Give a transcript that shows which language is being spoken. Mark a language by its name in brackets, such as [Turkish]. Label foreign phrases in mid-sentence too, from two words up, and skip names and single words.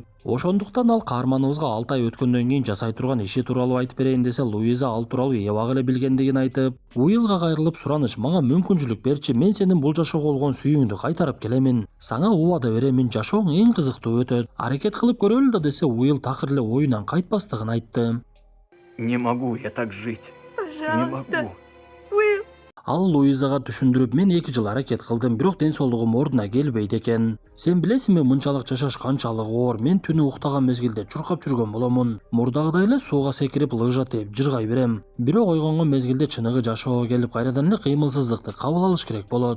[Kyrgyz] Ошондуктан ал каарманыбызга 6 ай өткөндөн кийин жасай турган иши тууралуу айтып берейин десе, Луиза ал тууралуу эбак эле билгендигин айтып, Уиллга кайрылып, сураныч, мага мүмкүнчүлүк берчи, мен сенин бул жашоого болгон сүйүүңдү кайтарып келемин. Сага убада беремин, жашооң эң кызыктуу өтөт. Аракет кылып көрөлү да десе, Уилл такыр эле оюнан кайтпастыгын айтты. [Russian] Не могу я так жить. Не могу. Уилл. [Kyrgyz] Ал Луизага түшүндүрүп, мен 2 жыл аракет кылдым, бирок ден соолугум ордуна келбейт экен. Сен билесиңби, мынчалык жашаш канчалык оор. Мен түнү уктаган мезгилде чуркап жүргөн боломун. Мурдагыдай эле сууга секирип, лыжа тээп жыргай берем. Бирок ойгонгон мезгилде чыныгы жашоого келип, кайрадан эле кыймылсыздыкты кабыл алыш керек болот.